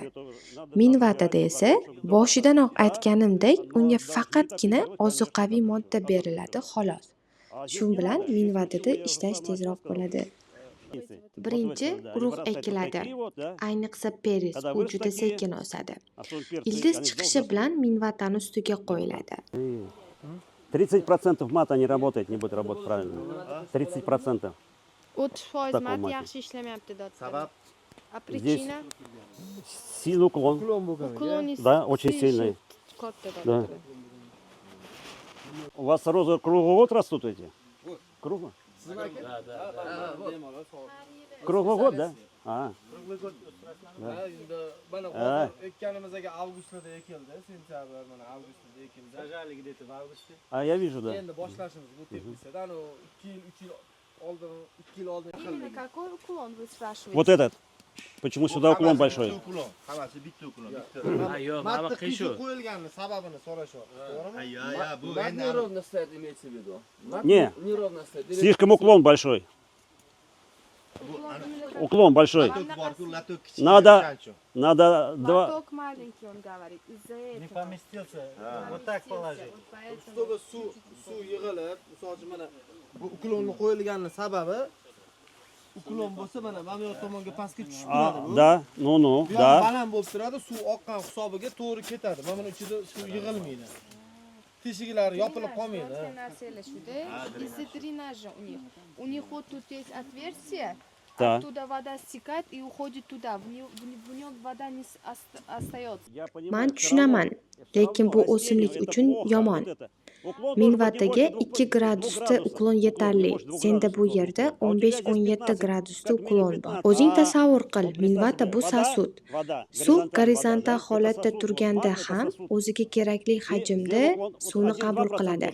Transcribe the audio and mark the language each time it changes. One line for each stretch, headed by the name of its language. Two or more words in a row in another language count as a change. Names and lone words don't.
Uzbek: Minvatada esa boshidanoq aytganimdek, unga faqatgina ozuqaviy modda beriladi xolos. Shu bilan minvatada ishlash tezroq bo'ladi. Birinchi urug' ekiladi. Ayniqsa peris, u juda sekin o'sadi. Ildiz chiqishi bilan minvatani ustiga qo'yiladi.
Russian: 30% мата не работает, не будет работать правильно. 30%.
Uzbek: 30% mat yaxshi ishlamayapti dotda. Sabab
Russian: A причина? Сильный уклон. Уклон Да, очень сильный.
Uzbek: Katta
Russian: Да.
Uzbek: dotda.
Russian: У вас розы круглый год растут эти? Круглый? Круглый год, да? А.
Uzbek: Ekkanimizga avgustda ekildi, sentyabr, mana avgustda ekildi. Sajalik deb avgustda.
Russian: А, я вижу, да.
Uzbek: Endi boshlashimiz bu tepisida, ano 2 yil, 3 yil oldin, 2 yil oldin
Russian: Именно
Uzbek: ekildi.
Russian: какой уклон вы спрашиваете? Вот этот. Почему сюда уклон большой?
Uzbek: uklon, hammasi bitta uklon, bitta. Matni qiysib qo'yilganini sababini so'rashyapti, to'g'rimi? Ya, bu endi
Russian: Неровно стоит, имеется в виду. Не, Неровно стоит. слишком уклон большой. Уклон большой.
Uzbek: bor-ku, latok kichik.
Russian: Надо-
Uzbek: qancha?
Russian: Надо два... Лоток маленький, он говорит. Из-за этого. Поместился. Вот так положить. Вот поэтому.
Uzbek: Чтобы suv yig'ilib, misol uchun mana bu uklonni qo'yilganini sababi uklon bo'lsa mana mana bu tomonga pastga tushib turadi bu.
Russian: Да, ну,
Uzbek: Bu yoq
Russian: да.
Uzbek: baland bo'lib turadi, suv oqqan hisobiga to'g'ri ketadi. Mana buni ichida suv yig'ilmaydi. Teshiklari yopilib qolmaydi.
Russian: Из-за дренажа у них. У них вот тут есть отверстие, Да. оттуда вода стекает и уходит туда. В нем вода не остается.
Uzbek: Men tushunaman, lekin bu o'simlik uchun yomon. Minvataga 2 gradusda uklon yetarli. Senda bu yerda 15-17 gradusda uklon bor. O'zing tasavvur qil, minvata bu sasut. Suv gorizontal holatda turganda ham o'ziga kerakli hajmda suvni qabul qiladi.